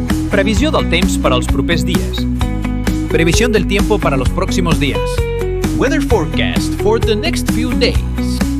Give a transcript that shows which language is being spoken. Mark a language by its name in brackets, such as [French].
[Catalan] Previsió del temps per als propers dies. [Spanish] Previsión del tiempo para los próximos días. [English] Weather forecast for the next few days.